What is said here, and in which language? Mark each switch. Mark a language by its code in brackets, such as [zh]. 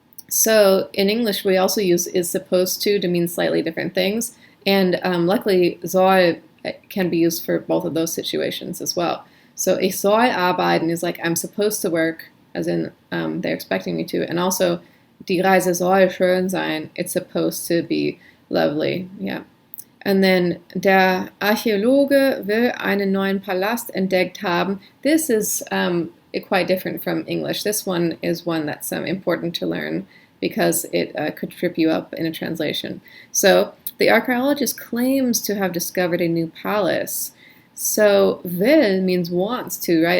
[en] So in English, we also use is supposed to mean slightly different things. And luckily, soll can be used for both of those situations as well. So [de] ich soll arbeiten [en] is like I'm supposed to work, as in they're expecting me to. And also, [de] die Reise soll schön sein. [en] It's supposed to be lovely. Yeah. And then [de] der Archäologe will einen neuen Palast entdeckt haben. [en] This is quite different from English. This one is one that's important to learn because it could trip you up in a translation. So the archaeologist claims to have discovered a new palace. So will means wants to, right?